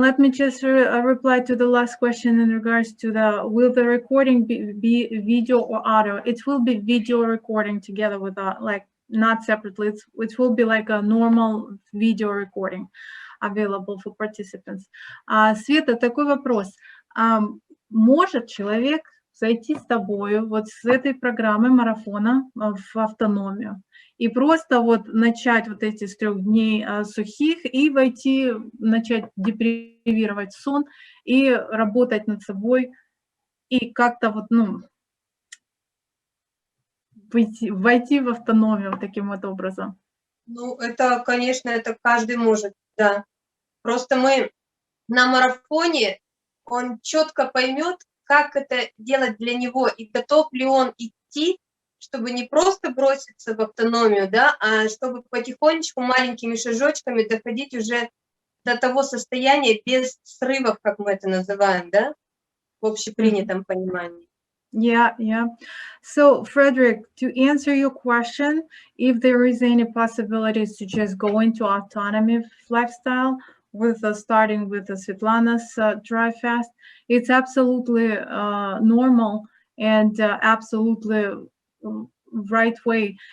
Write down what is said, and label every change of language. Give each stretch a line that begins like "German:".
English: Let me just reply to the last question in regards to will the recording be video or audio? It will be video recording together with like not separately. It will be like a normal video recording available for participants.
Russian: Света, такой вопрос. Может человек зайти с тобой вот с этой программы марафона в автономию и просто вот начать вот эти с 3 дней сухих и начать депривировать сон и работать над собой и как-то вот, войти в автономию таким вот образом? Ну, это, конечно, это каждый может, да. Просто мы на марафоне, он четко поймет, как это делать для него, и готов ли он идти, чтобы не просто броситься в автономию, да, а чтобы потихонечку, маленькими шажочками доходить уже до того состояния без срывов, как мы это называем, да, в общепринятом понимании.
English: Yeah. So, Fredrick, to answer your question, if there is any possibilities to just go into autonomy lifestyle, starting with Svetlana's dry fast, it's absolutely normal and absolutely right way.